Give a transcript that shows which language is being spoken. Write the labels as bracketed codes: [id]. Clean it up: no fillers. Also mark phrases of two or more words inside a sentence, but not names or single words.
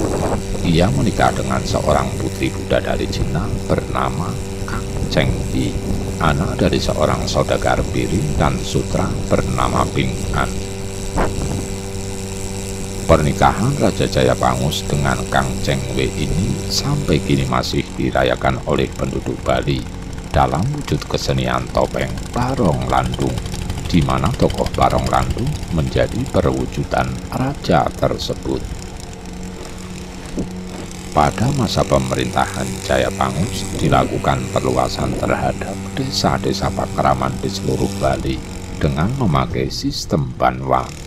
[id] Ia menikah dengan seorang putri Buddha dari Cina bernama Kang Cheng Yi, anak dari seorang saudagar piring dan sutra bernama Ping An. Pernikahan Raja Jaya Pangus dengan Kang Cheng Wei ini sampai kini masih dirayakan oleh penduduk Bali dalam wujud kesenian topeng Barong Landung, di mana tokoh Barong Landung menjadi perwujudan raja tersebut. Pada masa pemerintahan Jaya Pangus dilakukan perluasan terhadap desa-desa pakraman di seluruh Bali dengan memakai sistem banwa.